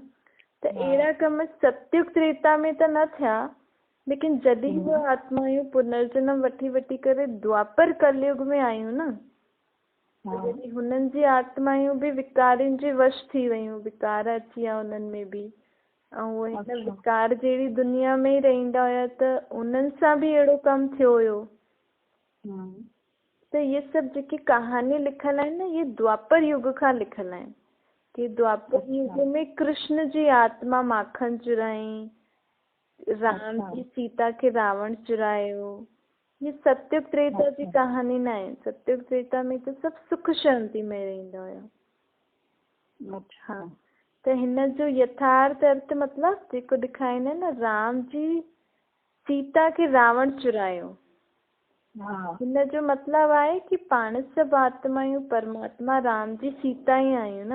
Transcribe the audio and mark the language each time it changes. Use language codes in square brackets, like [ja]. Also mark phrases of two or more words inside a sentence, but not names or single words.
[sd] त अहिड़ा कम सतयुग त्रेता में त न थिया, लेकिन जॾहिं उहे आत्मायूं पुनर्जन्म वठी वठी करे द्वापर कलयुग में आयूं न, जॾहिं हुननि जी आत्मायूं बि विकारनि जे वश थी वियूं, विकार अची विया हुननि में बि, ऐं उहे हिन विकार जहिड़ी दुनिया में ई रहंदा हुया त उन्हनि सां बि अहिड़ो कमु थियो हुयो। त इहे सभु जेकी कहानी लिखल आहिनि न, इहे द्वापर युग खां लिखल आहिनि कि द्वापर युग में कृष्ण जी आत्मा माखन चुराई, राम जी सीता खे रावण चुरायो। ये सतयुग त्रेता जी कहानी न आहे। सतयुग त्रेता में त सभु सुख शांति में रहंदा हुया। हा, त हिन जो यथार्थ अर्थ मतिलबु जेको ॾेखारींदा आहिनि न, राम जी सीता खे रावण चुरायो, हिन जो मतिलबु आहे कि पाण सभु आत्मायूं परमात्मा राम जी सीता ई आहियूं न।